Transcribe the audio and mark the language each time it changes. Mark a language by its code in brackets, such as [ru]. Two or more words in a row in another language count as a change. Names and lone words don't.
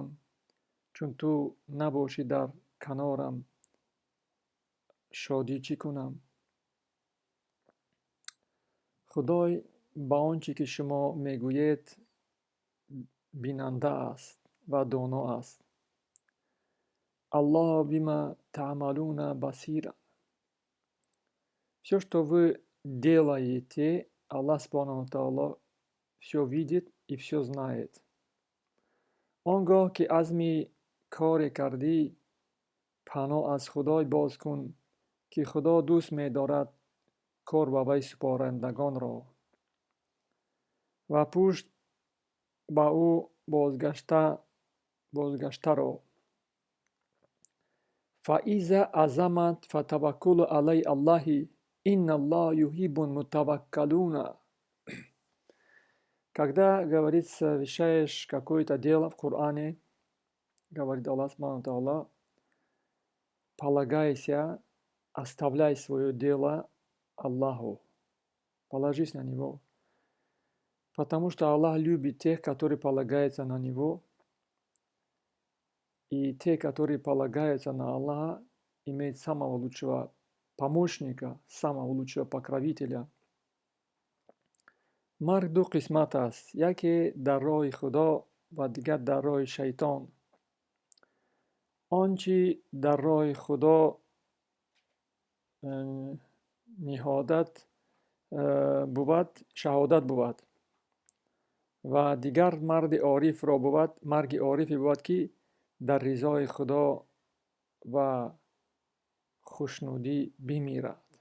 [tg] Чун ту набошӣ дар канорам шодӣ чӣ кунам? Худой ба он чӣ ки шумо мегӯед бинанда аст ва доно аст. [ar] الله بما تعملون بصيرا. [ru] Все, что вы делаете, Аллах [ar] سبحانه وتعالى [ru] все видит и все знает. [tg] Он гоҳ ки азми коре кардӣ, паноҳ аз Худой боз кун, ки Худо дӯст медорад кор ба вай супорандагонро ва пушт ба ӯ бозгаштаро. [ar] فإذا عزمت فتوكل على الله إن الله يحب المتوكلين. [ru] Когда говорится, совершаешь какое-то дело в Коране, говорит Аллах [ar] سبحانه وتعالى, [ru] полагайся, оставляй свое дело Аллаху, положись на Него, потому что Аллах любит тех, которые полагаются на Него, и те, которые полагаются на Аллаха, имеют самого лучшего помощника, самого лучшего покровителя. [tg] Марг ду қисмат аст, яке дар роҳи Худо ва дигар дар роҳи шайтон. Он чи дар роҳи Худо ниҳодат буд, шаҳодат буд ва дигар марги орифе буд, ки дар ризои Худо ва хушнудӣ бимирад.